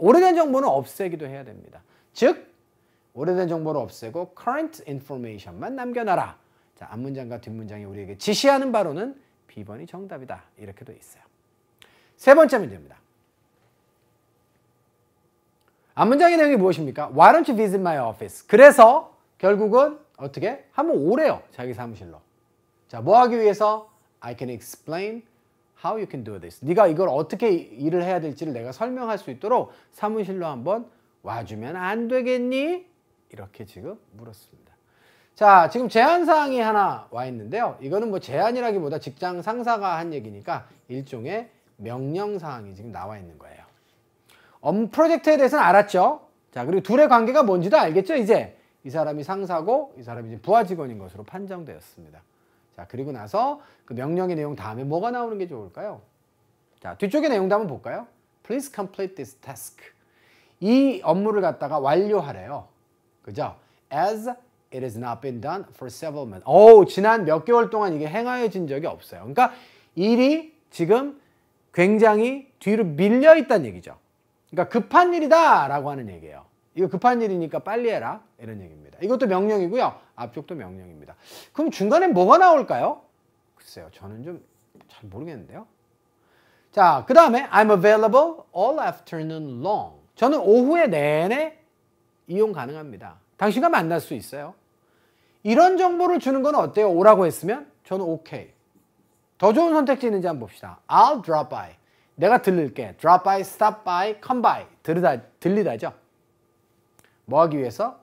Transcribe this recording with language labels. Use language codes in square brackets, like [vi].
[ko] 오래된 정보는 없애기도 해야 됩니다. 즉, 오래된 정보를 없애고 current information만 남겨놔라. 자, 앞문장과 뒷문장이 우리에게 지시하는 바로는 B번이 정답이다. 이렇게 돼 있어요. 세 번째 문제입니다. 앞문장의 내용이 무엇입니까? [en] Why don't you visit my office? [ko] 그래서 결국은 어떻게? 한번 오래요. 자기 사무실로. 자, 뭐 하기 위해서? [en] I can explain how you can do this. [ko] 네가 이걸 어떻게 일을 해야 될지를 내가 설명할 수 있도록 사무실로 한번 와주면 안 되겠니? 이렇게 지금 물었습니다. 자, 지금 제안사항이 하나 와 있는데요. 이거는 뭐 제안이라기보다 직장 상사가 한 얘기니까 일종의 명령사항이 지금 나와 있는 거예요. 업무 프로젝트에 대해서는 알았죠? 자, 그리고 둘의 관계가 뭔지도 알겠죠? 이제 이 사람이 상사고 이 사람이 이제 부하 직원인 것으로 판정되었습니다. 자, 그리고 나서 그 명령의 내용 다음에 뭐가 나오는 게 좋을까요? 자, 뒤쪽의 내용도 한번 볼까요? [en] Please complete this task. [ko] 이 업무를 갖다가 완료하래요. 그죠? [en] As it has not been done for several months. [ko] 지난 몇 개월 동안 이게 행하여진 적이 없어요. 그러니까 일이 지금 굉장히 뒤로 밀려 있다는 얘기죠. 그러니까 급한 일이다 라고 하는 얘기예요. 이거 급한 일이니까 빨리 해라 이런 얘기입니다. 이것도 명령이고요. 앞쪽도 명령입니다. 그럼 중간에 뭐가 나올까요? 글쎄요. 저는 좀 잘 모르겠는데요. 자, 그 다음에 [en] I'm available all afternoon long. [ko] 저는 오후에 내내 이용 가능합니다. 당신과 만날 수 있어요. 이런 정보를 주는 건 어때요? 오라고 했으면 저는 오케이. 더 좋은 선택지 있는지 한번 봅시다. [en] I'll drop by. [ko] 내가 들를게. [en] drop by, stop by, come by. [ko] 들리다죠. 뭐 하기 위해서?